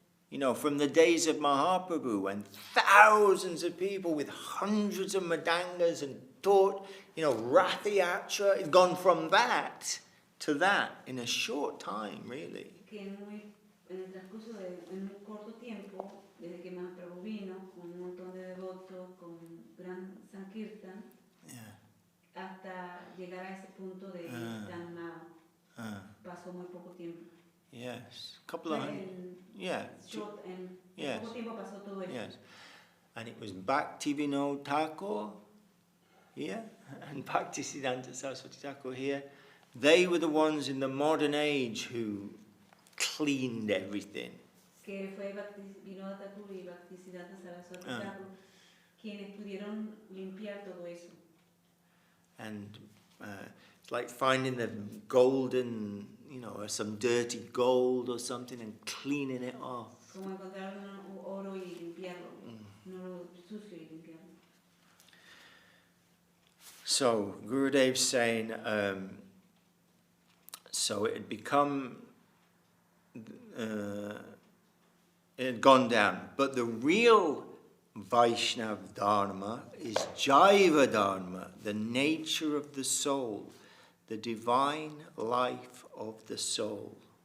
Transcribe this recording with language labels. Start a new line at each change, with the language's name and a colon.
English: You know, from the days of Mahaprabhu, when thousands of people with hundreds of madangas and taught, you know, Rathayatra, had gone from that to that in a short time, really.
Spanish: En el transcurso de un corto tiempo, desde que Mahaprabhu vino, con un montón de devotos, con gran Sankirtan, hasta llegar a ese punto de tan mal. Pasó muy poco tiempo.
English: Yes, couple of
Spanish: Short, en poco tiempo pasó todo eso.
English: Yes, and it was Bhaktivinoda Thakur here, and Bhaktisiddhanta Saraswati Thakur here. They were the ones in the modern age who cleaned everything.
Spanish: Que fue Bhaktivinoda Thakur y Bhaktisiddhanta Saraswati Thakur quienes pudieron limpiar todo eso.
English: And it's like finding the golden, you know, or some dirty gold or something and cleaning it off.
Spanish: Como encontrar un oro y limpiarlo, un oro sucio y limpiarlo.
English: So Gurudev's saying, so it had become, it had gone down, but the real Vaishnav Dharma is Jaiva Dharma, the nature of the soul, the divine life of the soul.